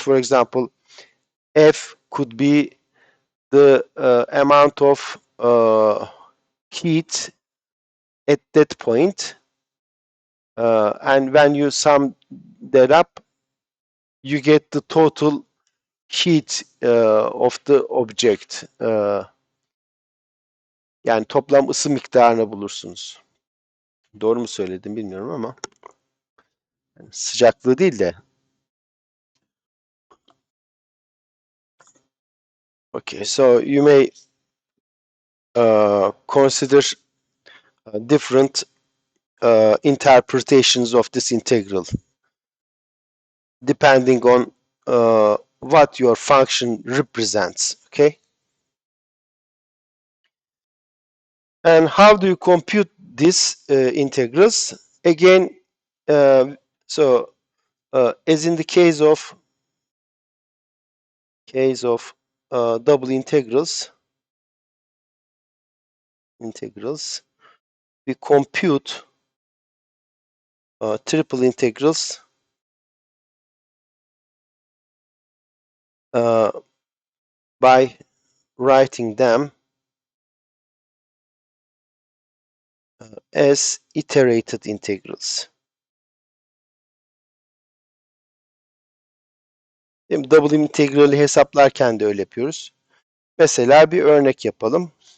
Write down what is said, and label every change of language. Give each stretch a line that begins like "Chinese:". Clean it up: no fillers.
English: For example, F could be the amount of heat at that point, and when you sum that up, you get the total heat of the object.
Turkish: Yani toplam ısı miktarını bulursunuz. Doğru mu söyledim bilmiyorum ama yani sıcaklığı değil de.
English: Okay, so you may consider different interpretations of this integral depending on what your function represents. Okay, and how do you compute these integrals? Again, uh, so as in the case of double integrals, we compute triple integrals by writing them as iterated integrals.
Turkish: Double integrali hesaplarken de öyle yapıyoruz. Mesela bir örnek yapalım.